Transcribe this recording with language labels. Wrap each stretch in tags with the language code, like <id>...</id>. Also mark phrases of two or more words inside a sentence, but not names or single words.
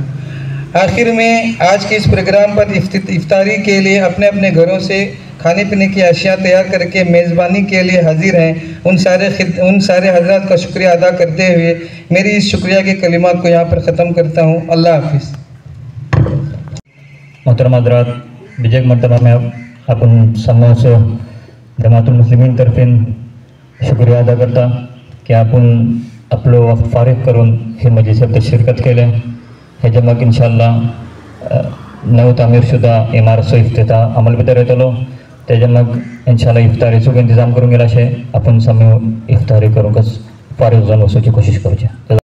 <hi>आखिर में आज के इस प्रोग्राम पर इफ्तारी के लिए अपने अपने घरों से खाने पीने की अशिया तैयार करके मेज़बानी के लिए हाजिर हैं, उन सारे हजरत का शुक्रिया अदा करते हुए मेरी इस शुक्रिया के कलिमात को यहाँ पर ख़त्म करता हूँ। अल्लाह हाफिज़।</hi> <kok>मोहतरम हजरात, विजय मरतबा में आपण समोर से जमातुल मुस्लिमीन तर्फेन शुक्रिया अदा करता की आपण आपलो वक्त फारीग करून हे मजलिसात शिरकत केले। हे जमक इंशाल्लाह नव तामीर शुदा इमारत इफ्तिताह अमल भितर येतलो। ते जमक इंशाल्लाह इफ्तारीचो इंतजाम करून गेला शे आपण समय इफ्तारी करूंकच फारीग जावन वचूची कोशिश करूचे।</kok>